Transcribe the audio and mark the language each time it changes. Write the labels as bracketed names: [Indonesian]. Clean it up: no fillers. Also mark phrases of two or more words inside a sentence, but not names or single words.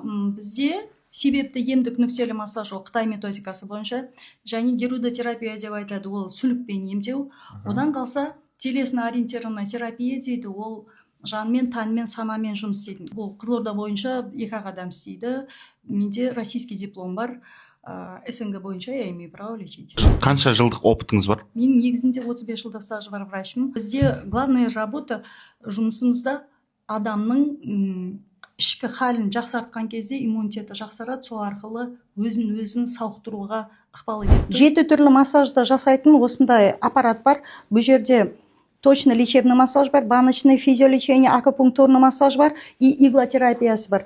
[Kazakh] Бізде себепті емдік нүктелі массаж ол Қытай методикасы бойынша, және герудотерапия деп айтылады, ол сүлікпен емдеу. Одан қалса [Russian] телесно-ориентированная терапия [Kazakh] дейді, ол жанмен, танмен, санамен жұмыс істейді. Бұл Қызылорда бойынша 2 адам істейді. Менде [Russian] российский диплом [Kazakh] бар. [Russian] СНГ бойынша я имею право лечить. [Kazakh] Қанша жылдық опытыңыз бар? Менің негізінде 35 жылдық стажы бар врачмын. Бізде [Russian] главная работа [Kazakh] жұмысымызда адамның ішкі халін жақсартқан кезде иммунитеті жақсарады, сол арқылы өзін сауықтыруға ықпал етеді. 7 түрлі массажды жасайтын осындай аппарат бар. Бұл жерде [Russian] точно лечебный массаж [Kazakh] бар, [Russian] баночный физиолечение, акупунктурный массаж [Kazakh] бар и иглотерапиясы бар.